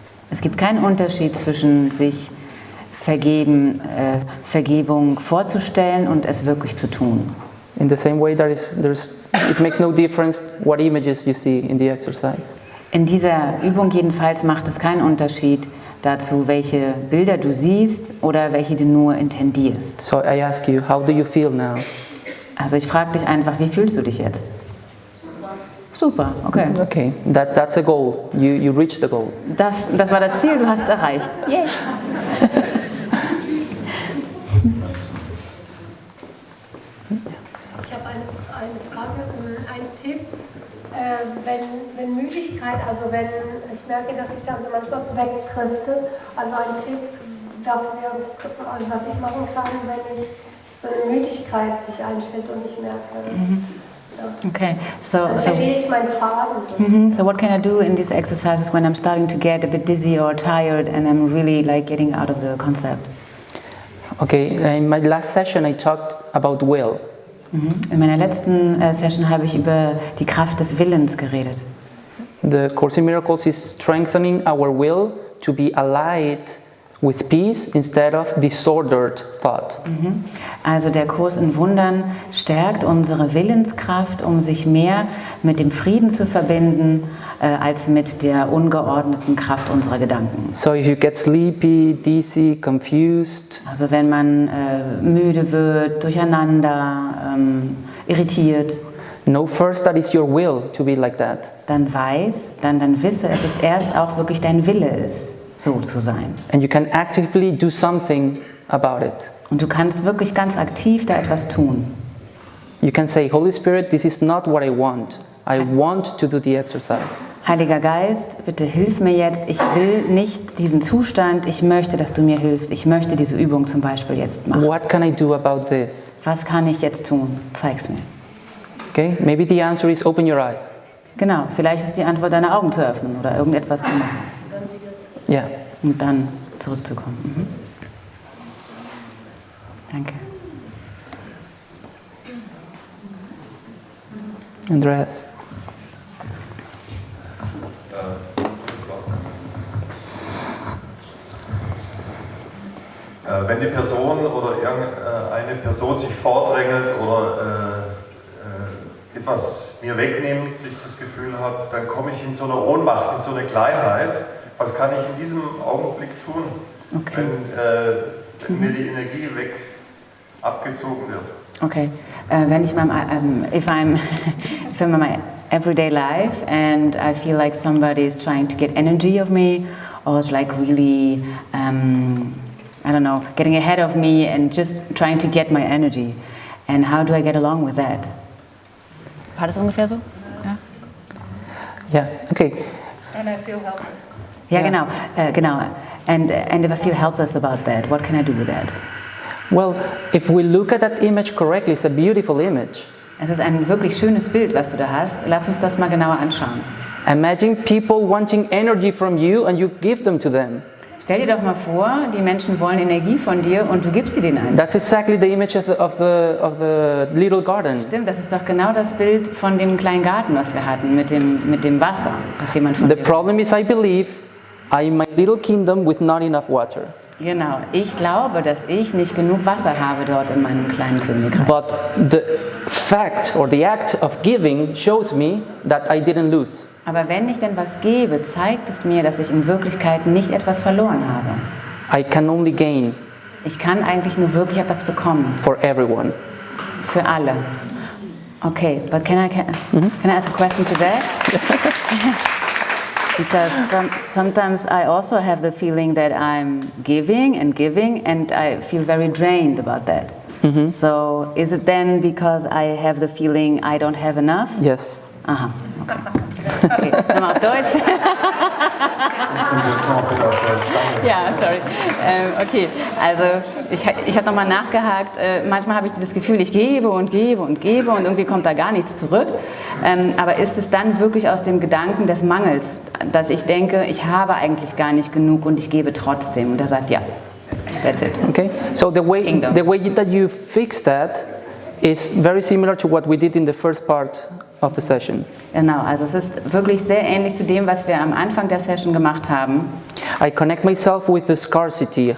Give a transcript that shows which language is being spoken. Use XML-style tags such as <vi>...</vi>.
<de>Es gibt keinen Unterschied zwischen sich Vergebung vorzustellen und es wirklich zu tun.</de> <en>In the same way, it makes no difference what images you see in the exercise.</en> <de>In dieser Übung jedenfalls macht es keinen Unterschied dazu, welche Bilder du siehst oder welche du nur intendierst.</de> <en>So I ask you, how do you feel now?</en> <de>Also ich frage dich einfach, wie fühlst du dich jetzt? Super, okay.</de> <en>Okay, that's a goal. You reached the goal.</en> <de>Das war das Ziel, du hast es erreicht. Yay. Ich habe eine Frage, einen Tipp. Wenn Müdigkeit, also wenn ich merke, dass ich dann so manchmal wegdrifte, also ein Tipp, was ich machen kann, wenn ich so eine Müdigkeit sich einstellt und ich merke.</de> <en>Okay, so</en> <de>Verliere ich meinen Faden.</de> <en>so what can I do in these exercises when I'm starting to get a bit dizzy or tired and I'm really like getting out of the concept? Okay, in my last session I talked about will.</en> <de>In meiner letzten Session habe ich über die Kraft des Willens geredet.</de> <en>The Course in Miracles is strengthening our will to be allied with peace instead of disordered thought.</en> <de>Also der Kurs in Wundern stärkt unsere Willenskraft, um sich mehr mit dem Frieden zu verbinden, als mit der ungeordneten Kraft unserer Gedanken.</de> <en>So if you get sleepy, dizzy, confused,</en> <de>Also wenn man müde wird, durcheinander, irritiert,</de> <en>know first that it's your will to be like that.</en> <de>dann wisse, es ist erst auch wirklich dein Wille ist, so zu sein.</de> <en>And you can actively do something about it.</en> <de>Und du kannst wirklich ganz aktiv da etwas tun.</de> <en>You can say, Holy Spirit, this is not what I want. I want to do the exercise.</en> <de>Heiliger Geist, bitte hilf mir jetzt. Ich will nicht diesen Zustand. Ich möchte, dass du mir hilfst. Ich möchte diese Übung zum Beispiel jetzt machen.</de> <en>What can I do about this?</en> <de>Was kann ich jetzt tun? Zeig's mir.</de> <en>Okay, maybe the answer is open your eyes.</en> <de>Genau, vielleicht ist die Antwort, deine Augen zu öffnen oder irgendetwas zu machen.</de> <en>Yeah.</en> <de>Und dann zurückzukommen. Mhm. Danke. Andreas. Wenn die Person oder irgendeine Person sich vordrängelt oder etwas mir wegnimmt, ich das Gefühl habe, dann komme ich in so eine Ohnmacht, in so eine Kleinheit. Was kann ich in diesem Augenblick tun,</de> <en>Okay.</en> <de>wenn mir die Energie abgezogen wird?</de> <en>Okay,</en> <de>wenn ich</de> <en>if I'm in my everyday life and I feel like somebody is trying to get energy of me, or it's like really, I don't know, getting ahead of me and just trying to get my energy, and how do I get along with that?</en> <de>War das ungefähr so? Ja.</de> <en>Yeah, okay. And I feel helpless.</en> <de>Ja, Ja. genau.</de> <en>And if I feel helpless about that, what can I do with that? Well, if we look at that image correctly, it's a beautiful image.</en> <de>Es ist ein wirklich schönes Bild, was du da hast. Lass uns das mal genauer anschauen.</de> <en>Imagine people wanting energy from you and you give them to them.</en> <de>Stell dir doch mal vor, die Menschen wollen Energie von dir und du gibst sie denen ein.</de> <en>That's exactly the image of the little garden.</en> <de>Stimmt, das ist doch genau das Bild von dem kleinen Garten, was wir hatten, mit dem Wasser, was jemand von</de> <en>The</en> <de>dir</de> <en>problem is, I believe, I'm in my little kingdom with not enough water.</en> <de>Genau, ich glaube, dass ich nicht genug Wasser habe dort in meinem kleinen Königreich.</de> <en>But the fact or the act of giving shows me that I didn't lose.</en> <de>Aber wenn ich denn was gebe, zeigt es mir, dass ich in Wirklichkeit nicht etwas verloren habe.</de> <en>I can only gain</en> <de>Ich kann eigentlich nur wirklich etwas bekommen,</de> <en>for everyone.</en> <de>für alle.</de> <en>Okay, but can I ask a question to that? Because sometimes I also have the feeling that I'm giving and I feel very drained about that. So is it then because I have the feeling I don't have enough? Yes. Aha, okay.</en> <de>Okay, nochmal auf Deutsch. Ja, sorry. Okay, also ich habe nochmal nachgehakt. Manchmal habe ich das Gefühl, ich gebe und gebe und gebe und irgendwie kommt da gar nichts zurück. Aber ist es dann wirklich aus dem Gedanken des Mangels, dass ich denke, ich habe eigentlich gar nicht genug und ich gebe trotzdem? Und er sagt, ja,</de> <en>that's it. Okay. So the way that you fix that is very similar to what we did in the first part of the session.</en> <de>Genau, also es ist wirklich sehr ähnlich zu dem, was wir am Anfang der Session gemacht haben.</de> <en>I connect myself with the scarcity.</en>